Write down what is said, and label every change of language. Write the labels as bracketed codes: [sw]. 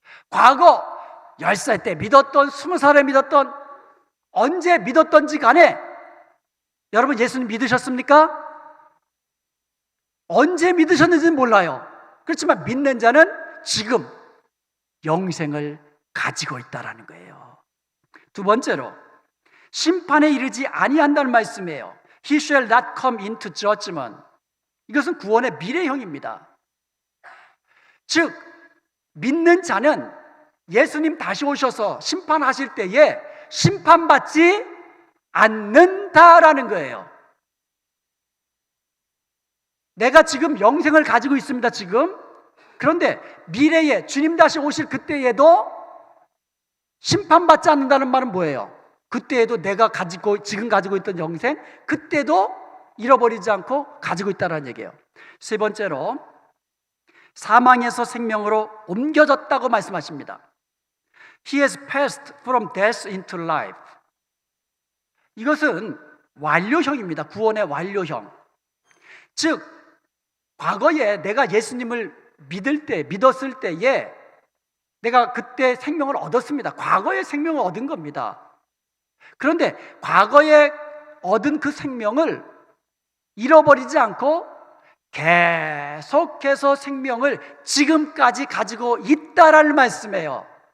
[ko] 과거 10살 때 믿었던, 20살에 믿었던, 언제 믿었던지 간에 여러분 예수님 믿으셨습니까? 언제 믿으셨는지는 몰라요. 그렇지만 믿는 자는 지금 영생을 가지고 있다는 거예요. 두 번째로 심판에 이르지 아니한다는 말씀이에요. [en] He shall not come into judgment. [ko] 이것은 구원의 미래형입니다. 즉 믿는 자는 예수님 다시 오셔서 심판하실 때에 심판받지 않는다라는 거예요. 내가 지금 영생을 가지고 있습니다, 지금. 그런데 미래에 주님 다시 오실 그때에도 심판받지 않는다는 말은 뭐예요? 그때에도 내가 지금 가지고 있던 영생, 그때도 잃어버리지 않고 가지고 있다는 얘기예요. 세 번째로 사망에서 생명으로 옮겨졌다고 말씀하십니다. [en] He has passed from death into life. [ko] 이것은 완료형입니다. 구원의 완료형. 즉 과거에 내가 예수님을 믿었을 때에 내가 그때 생명을 얻었습니다. 과거의 생명을 얻은 겁니다. 그런데 과거에 얻은 그 생명을 잃어버리지 않고 계속해서 생명을 지금까지 가지고 있다라는 말씀이에요.